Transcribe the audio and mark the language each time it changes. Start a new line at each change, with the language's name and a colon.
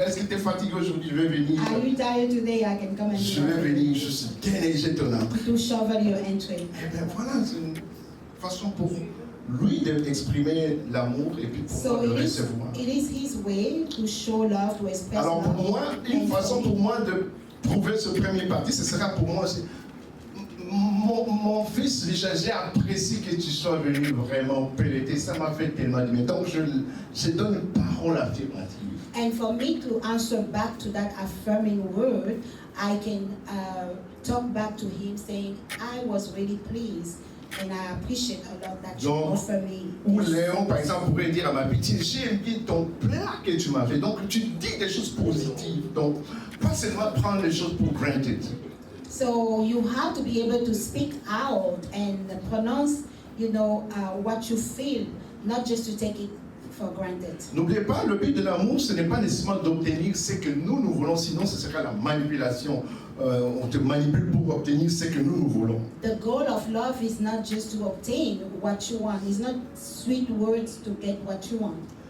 French: Est-ce que tu es fatigué aujourd'hui? Je vais venir.
English: Are you tired today? I can come and
French: Je vais venir juste déneiger ton entrée.
English: to shovel your entry.
French: Eh bien voilà, c'est une façon pour lui d'exprimer l'amour et puis pour le recevoir.
English: It is his way to show love, to express
French: Alors
English: love.
French: pour moi, une façon pour moi de prouver ce premier parti, ce sera pour moi aussi. Mon fils, j'ai apprécié que tu sois venu vraiment pelleter. Ça m'a fait tellement de bien. Donc je donne une parole affirmative.
English: And for me to answer back to that affirming word, I can talk back to him saying, I was really pleased and I appreciate a lot that you offer me.
French: Ou Léon, par exemple, pourrait dire à ma petite, j'ai aimé ton plat que tu m'as fait. Donc tu dis des choses positives. Donc pas seulement prendre les choses pour granted.
English: So you have to be able to speak out and pronounce, what you feel, not just to take it for granted.
French: N'oubliez pas, le but de l'amour, ce n'est pas nécessairement d'obtenir ce que nous voulons, sinon ce serait la manipulation. On te manipule pour obtenir ce que nous voulons.
English: The goal of love is not just to obtain what you want. It's not sweet words to get what you want.